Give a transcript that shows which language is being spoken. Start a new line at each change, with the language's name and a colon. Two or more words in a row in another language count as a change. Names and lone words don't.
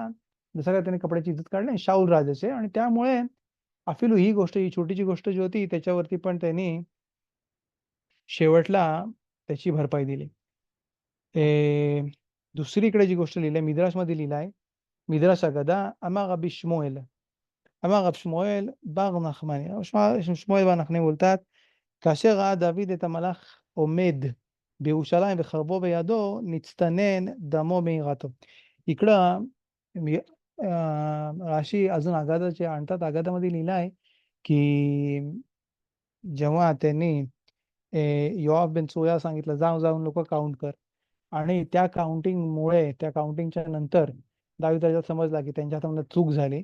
Marathi: जसं काय त्याने कपड्याची इज्जत काढली शाऊल राजाचे आणि त्यामुळे अफिलू ही छोटीची गोष्ट जी होती त्याच्यावरती पण त्यांनी शेवटला त्याची भरपाई दिली. दुसरीकडे जी गोष्ट लिहिली आहे मिद्राशमध्ये लिहिलं आहे, मिद्राश अगदा
Hebrew: אמר רבי שמואל, אמר רב שמואל בר נחמני, שמואל בר נחמני बोलतात, כאשר ראה דוד את המלאך עומד בירושלים וחרבו בידו, נצטנן דמו מיראתו.
Marathi: इकडं राशी अजून आगादाचे आणतात. आगादामध्ये लिहिलं आहे की जेव्हा त्यांनी योआब बिन चोया सांगितलं, जाऊन जाऊन लोक काउंट कर, आणि त्या काउंटिंगमुळे त्या काउंटिंगच्या नंतर दावीद राजाला समजला की त्यांच्या हातामध्ये चूक झाली.